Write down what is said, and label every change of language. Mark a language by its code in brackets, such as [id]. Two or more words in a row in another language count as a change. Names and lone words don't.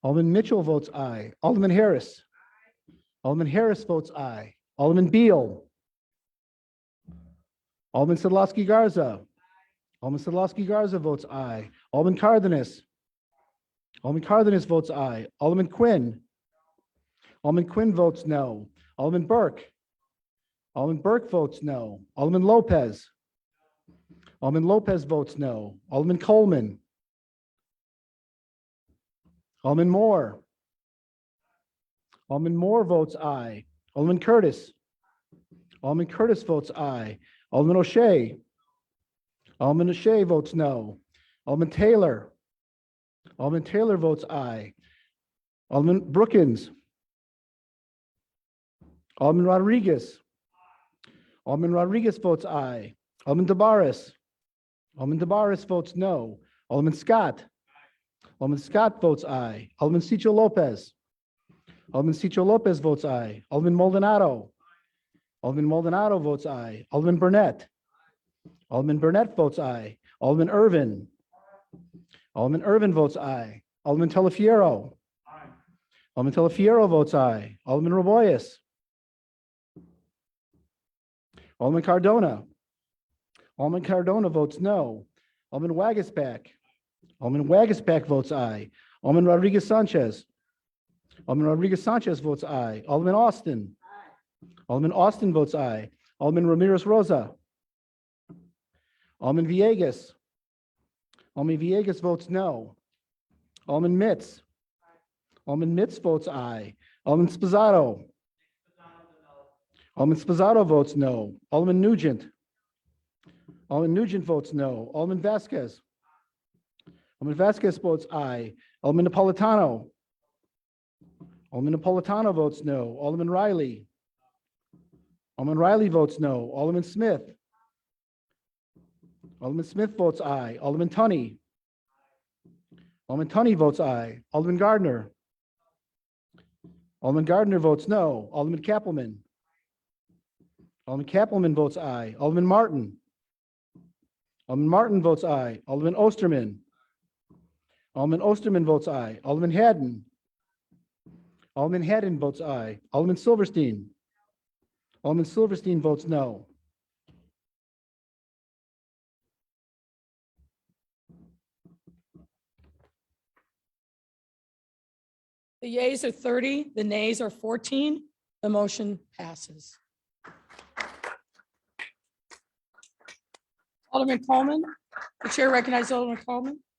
[en] Alderman Mitchell votes aye. Alderman Harris. Alderman Harris votes aye. Alderman Beal. Alderman Sadlowski Garza. Alderman Sadlowski Garza votes aye. Alderman Cardenas. Alderman Cardenas votes aye. Alderman Quinn. Alderman Quinn votes no. Alderman Burke. Alderman Burke votes no. Alderman Lopez. Alderman Lopez votes no. Alderman Coleman. Alderman Moore. Alderman Moore votes aye. Alderman Curtis. Alderman Curtis votes aye. Alderman O'Shea. Alderman O'Shea votes no. Alderman Taylor. Alderman Taylor votes aye. Alderman Brookins. Alderman Rodriguez. Alderman Rodriguez votes aye. Alderman DeBarris. Alderman DeBarris votes no. Alderman Scott. Alderman Scott votes aye. Alderman Cicho Lopez. Alderman Cicho Lopez votes aye. Alderman Maldonado. Alderman Maldonado votes aye. Alderman Burnett. Alderman Burnett votes aye. Alderman Irvin. Alderman Irvin votes aye. Alderman Telefiero. Alderman Telefiero votes aye. Alderman Roboyes. Alderman Cardona. Alderman Cardona votes no. Alderman Wagasback. Alderman Wagasback votes aye. Alderman Rodriguez Sanchez. Alderman Rodriguez Sanchez votes aye. Alderman Austin. Alderman Austin votes aye. Alderman Ramirez Rosa. Alderman Villegas. Alderman Villegas votes no. Alderman Mitz. Alderman Mitz votes aye. Alderman Spizzato. Alderman Spizzato votes no. Alderman Nugent. Alderman Nugent votes no. Alderman Vasquez. Alderman Vasquez votes aye. Alderman Napolitano. Alderman Napolitano votes no. Alderman Riley. Alderman Riley votes no. Alderman Smith. Alderman Smith votes aye. Alderman Tunney. Alderman Tunney votes aye. Alderman Gardner. Alderman Gardner votes no. Alderman Kappelman. Alderman Kappelman votes aye. Alderman Martin. Alderman Martin votes aye. Alderman Osterman. Alderman Osterman votes aye. Alderman Haddon. Alderman Haddon votes aye. Alderman Silverstein. Alderman Silverstein votes no. The yeas are 30, the nays are 14. The motion passes. Alderman Coleman, the chair recognizes Alderman Coleman.